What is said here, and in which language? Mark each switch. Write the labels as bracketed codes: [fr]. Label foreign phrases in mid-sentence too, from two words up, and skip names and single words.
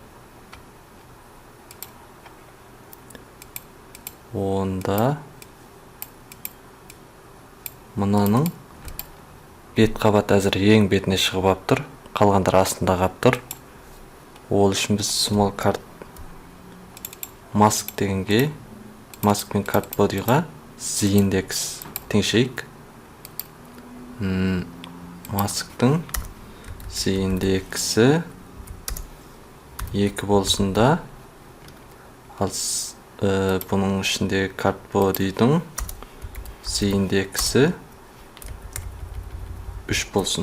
[kk] Онда мұнаның бет қабат әзір ең бетіне шығып ап тұр. Қалғандар астында қап тұр. Ол үшін біз [en] small card mask [kk] дегенге, mask мен [en] card body'ға [kk] z индекс теңшейік. Mask'тың z индексі 2 болсын да, ал бұның ішіндегі [en] card body'дің [kk] z индексі 3 болсын.